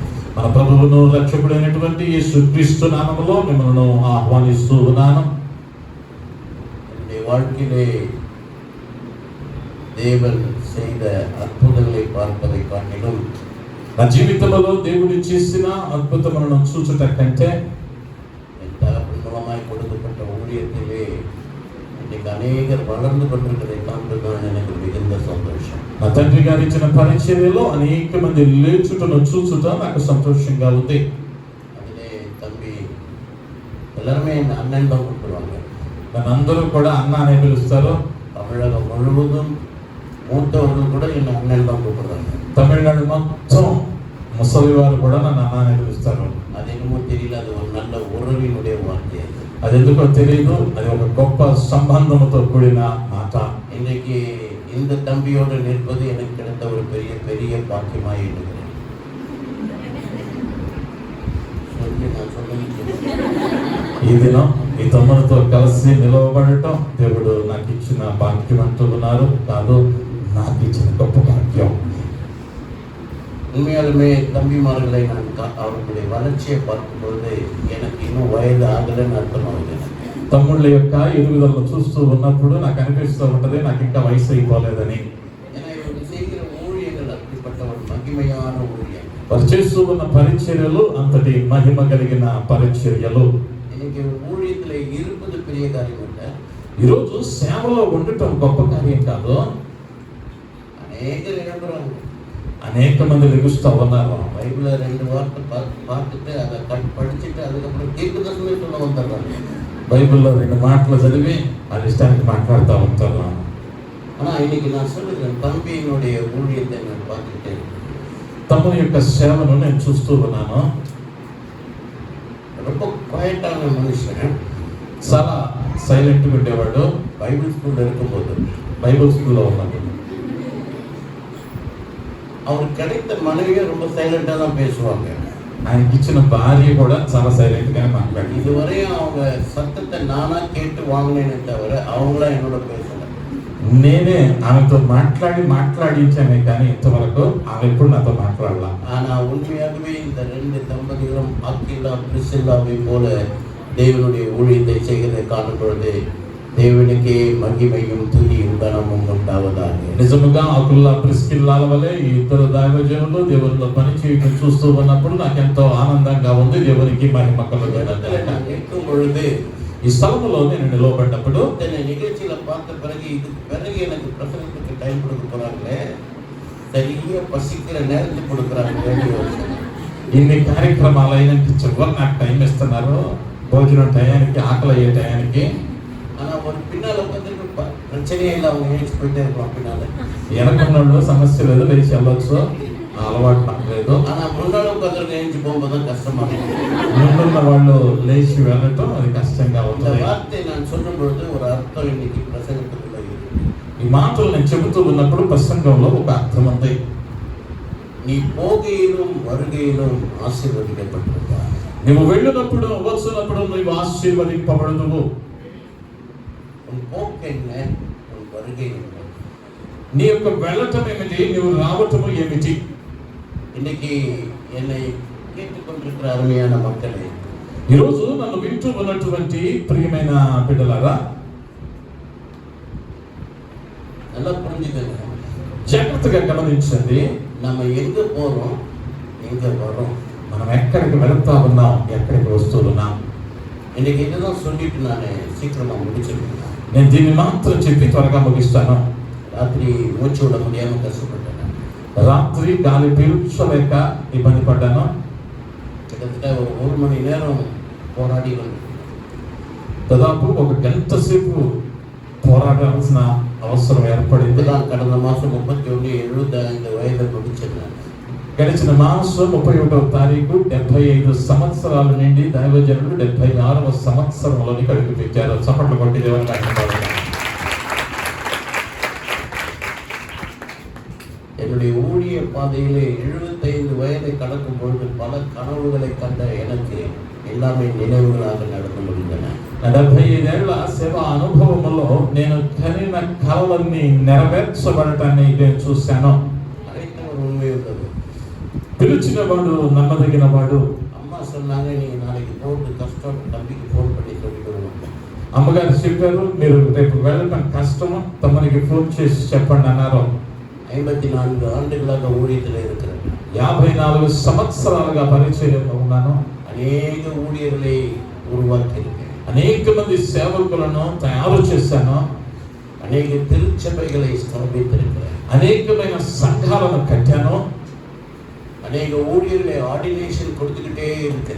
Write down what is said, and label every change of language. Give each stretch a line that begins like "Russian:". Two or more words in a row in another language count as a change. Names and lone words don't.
Telugu: మన ప్రభువును రక్షకుడైనటువంటి యేసుక్రీస్తు నామములో మిమ్మల్ని ఆహ్వానిస్తూ ఉన్నాను.
Tamil: வாழ்க்கையிலே தேவன் செய்த அற்புதங்களை பார்ப்பதை காட்டிலும்
Telugu: నా జీవితంలో దేవుడు చేసిన అద్భుతములను చూచుట కంటే
Tamil: தகப்பன் மூலமாய் கொடுக்கப்பட்ட ஊழியத்திலே இன்னைக்கு அநேகர் வளர்ந்து கொண்டிருக்கிறதை காண்பதுதான் எனக்கு மிகுந்த சந்தோஷம்.
Telugu: నా తండ్రి గారు ఇచ్చిన పరిచర్యలో అనేక మంది లేచుటను చూచుట నాకు సంతోషంగా ఉంది.
Tamil: அதிலே தம்பி எல்லாருமே என் அண்ணன் தான் கூப்பிடுவாங்க.
Telugu: నన్నందరూ కూడా అన్న అనే పిలుస్తారు.
Tamil: தமிழகம் முழுவதும் மூத்தவர்கள் கூட என் அண்ணன் தான் கூப்பிடுறாங்க.
Telugu: తమిళనాడు మొత్తం ముసలి వారు కూడా నన్ను అన్న అనే పిలుస్తారు.
Tamil: அது என்னமோ தெரியல, அது ஒரு நல்ல உறவினுடைய வார்த்தை.
Telugu: అది ఎందుకో తెలియదు, అది ఒక గొప్ప సంబంధంతో కూడిన మాట.
Tamil: இன்னைக்கு இந்த தம்பியோடு நிற்பது எனக்கு கிடைத்த ஒரு பெரிய பெரிய பாக்கியமாய் இருக்கிறேன்.
Telugu: ఈ దినం ఈ తమ్ముడితో కలిసి నిలవబడటం దేవుడు నాకు ఇచ్చిన భాగ్యం అంటున్నారు. కాదు, నాకు ఇచ్చిన గొప్ప భాగ్యం.
Tamil: உண்மையாலுமே தம்பிமார்களை நான் அவர்களுடைய வளர்ச்சியை பார்க்கும்போது எனக்கு இன்னும் வயது ஆகலைன்னு அர்த்தமாகுது.
Telugu: తమ్ముళ్ళ యొక్క ఎదుగుదలను చూస్తూ ఉన్నప్పుడు నాకు అనిపిస్తూ ఉంటది నాకు ఇంకా వయసు అయిపోలేదని.
Tamil: ஏன்னா இவர்கள் செய்கிற ஊழியங்கள் அப்படிப்பட்ட ஒரு மகிமையான ஊழியம்.
Telugu: వారు చేస్తూ ఉన్న పరిచర్యలు అంతటి మహిమ కలిగిన పరిచర్యలు.
Tamil: இன்னைக்கு ஊழியத்தில் இருப்பது பெரிய காரியம் இல்லை.
Telugu: ఈరోజు సేవలో ఉండటం గొప్ప కార్యం కాదు.
Tamil: அநேகர் எழுப்புறாங்க,
Telugu: అనేక మంది లెగుస్తూ ఉన్నారు.
Tamil: பைபிளை 2 வார்த்தை பார்த்துட்டு அதை படிச்சுட்டு அதுக்கப்புறம் தீர்க்கதரிசனமே சொல்ல வந்துடுறாங்க.
Telugu: బైబిల్లో 2 మాటలు చదివి అది ఇష్టానికి మాట్లాడుతూ ఉంటారు.
Tamil: ஆனால் இன்னைக்கு நான் சொல்லுகிறேன், தம்பியினுடைய ஊழியத்தை நான் பார்த்துட்டு
Telugu: తమ్ముని యొక్క సేవను నేను చూస్తూ ఉన్నాను.
Tamil: ரொம்ப குவைட்டான மனுஷன்,
Telugu: చాలా సైలెంట్గా ఉండేవాడు.
English: Bible school
Tamil: இருக்கும்போது
English: Bible school
Telugu: ఉన్నప్పుడు
Tamil: அவருக்கு கிடைத்த மனைவியை ரொம்ப சைலண்டாக தான் பேசுவாங்க.
Telugu: ఆయనకి ఇచ్చిన భార్య కూడా చాలా సైలెంట్గానే మాట్లాడింది.
Tamil: இதுவரையும் அவங்க சத்தத்தை நானா கேட்டு வாங்கினேனே தவிர அவங்களா என்னோட பேசல.
Telugu: నేనే ఆమెతో మాట్లాడించానే కానీ ఇంతవరకు ఆమె ఎప్పుడు నాతో మాట్లాడాల.
Tamil: ஆனால் உண்மையாகவே இந்த 2 தம்பதிகளும் அக்கிலா பிரிசில்லாவை போல தேவனுடைய ஊழியத்தை செய்கிறதை காணும் பொழுது
Telugu: దేవునికి మహిమయు తుదియు ఘనము ఉండావதாக. నిజముగా అకుల్లా ప్రిస్కిల్లాల వలె ఈ ఇద్దరు దైవజనులు దేవునిలో పని చేయడం చూస్తూ ఉన్నప్పుడు నాకు ఎంతో ఆనందంగా ఉంది. దేవునికి మహిమ కలుగుగాక.
Tamil: நிற்கும் பொழுது
Telugu: ఈ స్థలంలో నేను నిలవబడ్డప్పుడు
Tamil: இந்த நிகழ்ச்சியில பார்த்த பிறகு இதுக்கு பிறகு எனக்கு பிரசங்கத்துக்கு டைம் கொடுக்க போறாங்களே, சரியா பசிக்கிற நேரத்துக்கு கொடுக்குறாங்க.
Telugu: ఇన్ని కార్యక్రమాలు అయినంత చివరి నాకు టైం ఇస్తున్నారు, భోజనం టయానికి, ఆకలి అయ్యే టయానికి.
Tamil: ஆனால் ஒரு பின்னால் உட்காந்துருக்கு பிரச்சனையே இல்லை, அவங்க ஏஞ்சி போயிட்டே இருக்கலாம் பின்னால.
Telugu: వెనకున్నోళ్ళు సమస్య లేదు, లేచి వెళ్ళొచ్చు, ఆ అలవాటు నాకు లేదు.
Tamil: ஆனால் முன்னாள் உட்காந்துருக்கு ஏஞ்சி போகும்போது தான் கஷ்டமா இருக்கும்.
Telugu: ముందున్న వాళ్ళు లేచి వెళ్ళటం అది కష్టంగా
Tamil: இந்த
Telugu: ఉంటుంది.
Tamil: வார்த்தை நான் சொல்லும் பொழுது ஒரு அர்த்தம் இன்னைக்கு பிரசங்கத்துக்குள்ள இருக்கு.
Telugu: ఈ మాటలు నేను చెబుతూ ఉన్నప్పుడు ప్రసంగంలో ఒక అర్థం ఉంది.
Tamil: நீ போகையிலும் வருகையிலும் ஆசీర్వదించబడుతున్నావు.
Telugu: నువ్వు వెళ్ళినప్పుడు వచ్చినప్పుడు నువ్వు ఆశీర్వదింపబడుదువు.
Tamil: உன் போக்கு என்ன, உன் வருகை என்ன?
Telugu: నీ యొక్క వెళ్ళటం ఏమిటి, నువ్వు రావటము ఏమిటి?
Tamil: இன்னைக்கு என்னை கேட்டுக்கொண்டிருக்கிற அருமையான மக்களே,
Telugu: ఈరోజు నన్ను వింటూ ఉన్నటువంటి ప్రియమైన బిడ్డలారా,
Tamil: நல்லா புரிஞ்சுக்கங்க.
Telugu: జాగ్రత్తగా గమనించండి.
Tamil: நம்ம எங்க போறோம், எங்க வரோம்,
Telugu: మనం ఎక్కడికి వెళుతా ఉన్నాం, ఎక్కడికి వస్తూ ఉన్నాం.
Tamil: இன்னைக்கு இதுதான் சொல்லிட்டு நான் சீக்கிரமா முடிச்சிருக்கேன்.
Telugu: నేను దీన్ని మాత్రం చెప్పి త్వరగా ముగిస్తాను.
Tamil: ராத்திரி மூச்சு விட முடியாம கஷ்டப்பட்டேன்.
Telugu: రాత్రి గాలి పీల్చలేక ఇబ్బంది పడ్డాను.
Tamil: கிட்டத்தட்ட ஒரு 1 மணி நேரம் போராடி
Telugu: దాదాపు 1 గంట సేపు పోరాడాల్సిన అవసరం ఏర్పడింది.
Tamil: கடந்த மாசம் 31 75 வயதை முடிச்சிருந்தேன்.
Telugu: గడిచిన మాసం 31వ తారీఖు 75 సంవత్సరాల నుండి దైవజనులు 76వ సంవత్సరంలోని అడుగు పెట్టారు. చప్పట్లు కొట్టి దేవుని ఆశీర్వదించాలి.
Tamil: என்னுடைய ஊழிய பாதையிலே 75 வயதை கடக்கும் பொழுது பல கனவுகளை கண்ட எனக்கு எல்லாமே நினைவுகளாக நடந்து முடிந்தன.
Telugu: 75 ఏళ్ల సేవ అనుభవంలో నేను కనిన కలలన్నీ నెరవేర్చబడటాన్ని నేను చూశాను.
Tamil: அனைத்தும் ஒரு உண்மை உள்ளது.
Telugu: పిలిచిన వాడు నమ్మదగిన వాడు.
Tamil: அம்மா சொன்னாங்க, நீ நாளைக்கு போட்டு கஷ்டம் தம்பிக்கு ஃபோன் பண்ணி சொல்லிட்டு வருவாங்க.
Telugu: అమ్మగారు చెప్పారు, మీరు రేపు వెళ్ళడం కష్టం, తమరికి ఫోన్ చేసి చెప్పండి అన్నారు.
Tamil: 54 ஆண்டுகளாக ஊழியத்தில் இருக்கிறேன்.
Telugu: 54 సంవత్సరాలుగా పరిచర్యలో ఉన్నాను.
Tamil: అనేక ஊழியர்களை உருவாக்கியிருக்கேன்.
Telugu: అనేక మంది సేవకులను తయారు చేశాను.
Tamil: అనేక திருச்சபைகளை ஸ்தாபித்திருக்கிறேன்.
Telugu: అనేకమైన సంఘాలను కట్టాను.
Tamil: అనేక ஊழியர்களை ஆர்டினேஷன் கொடுத்துக்கிட்டே இருக்கிறேன்.